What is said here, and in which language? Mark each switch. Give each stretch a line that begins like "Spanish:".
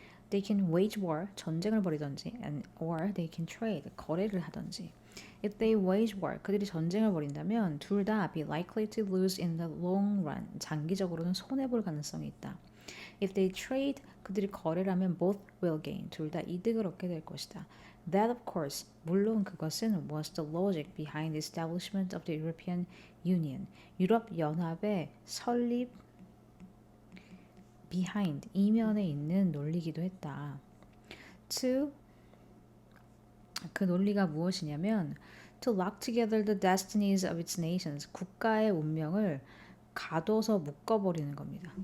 English: They can wage war,
Korean: 전쟁을 벌이던지,
English: or they can trade,
Korean: 거래를 하던지.
English: If they wage war,
Korean: 그들이 전쟁을 벌인다면 둘 다
English: be likely to lose in the long run,
Korean: 장기적으로는 손해볼 가능성이 있다.
English: If they trade,
Korean: 그들이 거래를 하면
English: both will gain,
Korean: 둘 다 이득을 얻게 될 것이다.
English: That of course,
Korean: 물론 그것은
English: was the logic behind the establishment of the European Union,
Korean: 유럽 연합의 설립
English: behind,
Korean: 이면에 있는 논리기도 했다.
English: To,
Korean: 그 논리가 무엇이냐면
English: to lock together the destinies of its nations,
Korean: 국가의 운명을 가둬서 묶어버리는 겁니다.